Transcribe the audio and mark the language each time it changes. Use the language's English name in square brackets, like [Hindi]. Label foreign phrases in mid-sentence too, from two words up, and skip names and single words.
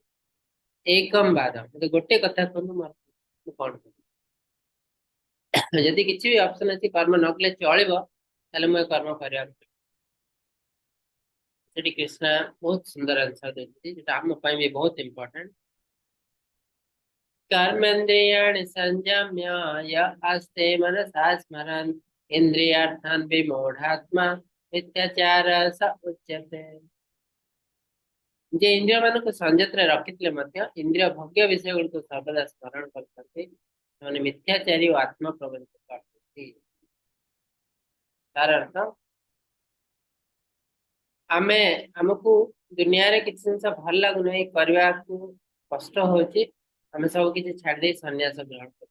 [Odia] ଏକମ୍ ବାଦ, ମତେ ଗୋଟେ କଥା କୁହନ୍ତୁ ମୁଁ କଣ କରିବି? ଯଦି କିଛି ବି ଅପସନ ଅଛି କର୍ମ ନ କଲେ ଚଳିବ ତାହେଲେ ମୁଁ ଏ କର୍ମ କରିବାକୁ ଚାହିଁବି। ସେଠି କୃଷ୍ଣ ବହୁତ ସୁନ୍ଦର ଆନ୍ସର ଦେଇଛନ୍ତି, ଯୋଉଟା ଆମ ପାଇଁ ବି ବହୁତ ଇମ୍ପୋର୍ଟାଣ୍ଟ। [Sanskrit] कर्मेन्द्रियाणि संयम्य यः आस्ते मनसा स्मरन् इन्द्रियार्थान् विमूढात्मा मिथ्याचार स उच्यते। [Odia] ଯେ ଇନ୍ଦ୍ରିୟ ମାନଙ୍କୁ ସଂଯତରେ ରଖିଥିଲେ ମଧ୍ୟ ଇନ୍ଦ୍ରିୟ ଭୋଗ୍ୟ ବିଷୟ ଗୁଡ଼ିକୁ ସର୍ବଦା ସ୍ମରଣ କରିଥାନ୍ତି, ସେମାନେ ମିଥ୍ୟାଚାରୀ ଓ ଆତ୍ମ ପ୍ରବଞ୍ଚିତ ଅଟନ୍ତି। ତାର ଅର୍ଥ ଆମେ ଆମକୁ ଦୁନିଆରେ କିଛି ଜିନିଷ ଭଲ ଲାଗୁନାହିଁ, କରିବାକୁ କଷ୍ଟ ହଉଛି, ଆମେ ସବୁ କିଛି ଛାଡି ଦେଇ ସନ୍ନ୍ୟାସ ଗ୍ରହଣ କରୁ।